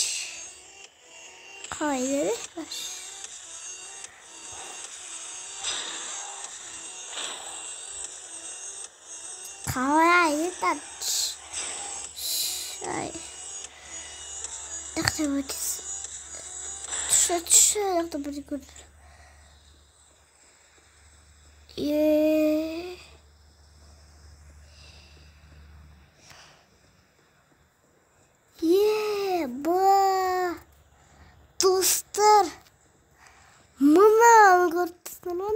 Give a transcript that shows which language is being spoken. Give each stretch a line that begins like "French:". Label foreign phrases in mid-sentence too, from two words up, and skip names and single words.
Turkish: Hayır. Hayır.
Russian: Так будет good.
Kazakh: Достар, мына көрдіңіздер ме?